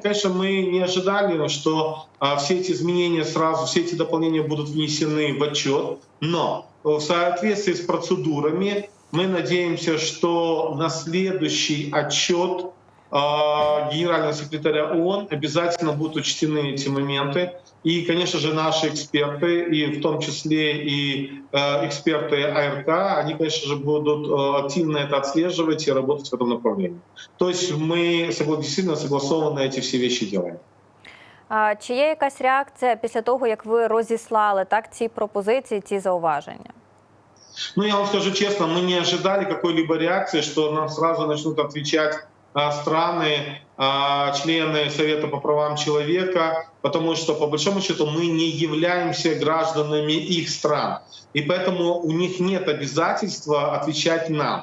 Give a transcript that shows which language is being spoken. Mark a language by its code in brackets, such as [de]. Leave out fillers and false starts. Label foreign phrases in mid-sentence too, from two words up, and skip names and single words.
[ru] Конечно, мы не ожидали, что все эти изменения сразу, все эти дополнения будут внесены в отчет, но в соответствии с процедурами мы надеемся, что на следующий отчет генерального секретаря ООН обязательно будут учтены эти моменты. И, конечно же, наши эксперты, и в том числе и эксперты АРК, они, конечно же, будут активно это отслеживать и работать в этом направлении. То есть мы действительно согласованно эти все вещи делаем. [uk] Чи є якась реакція після того, як ви розіслали ці пропозиції, ці зауваження? [ru] Я вам скажу честно, мы не ожидали какой-либо реакции, что нам сразу начнут отвечать страны, члены Совета по правам человека, потому что, по большому счету, мы не являемся гражданами их стран. И поэтому у них нет обязательства отвечать нам.